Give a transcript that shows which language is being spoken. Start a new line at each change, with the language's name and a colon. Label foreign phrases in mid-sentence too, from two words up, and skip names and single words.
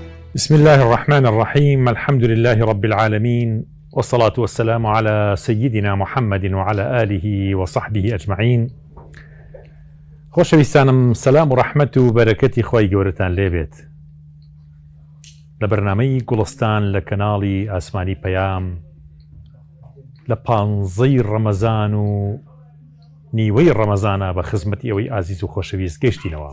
Arabic: بسم الله الرحمن الرحيم. الحمد لله رب العالمين، والصلاة والسلام على سيدنا محمد وعلى آله وصحبه أجمعين.
Central Kurdish: خۆشەویستانم، سەلام و ڕەحمەت و بەرەکەتی خۆی گەورەتان لێبێت لە بەرنامەی گوڵستان لە کەناڵی ئاسمانی پەیام لە 15 ڕەمەزان و نیوەی ڕەمەزانە بە خزمەتی ئەوەی ئازیز و خۆشەویست گەیشتینەوە.